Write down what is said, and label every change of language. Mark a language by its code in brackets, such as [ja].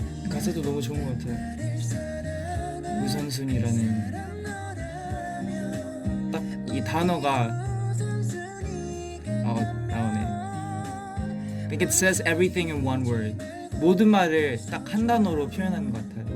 [ko] 가사도 너무 좋은 것 같아요. 우선순위라는 딱 이 단어가 나오네. [en] I think it says everything in one word. [ko] 모든 말을 딱 한 단어로 표현하는 것 같아요.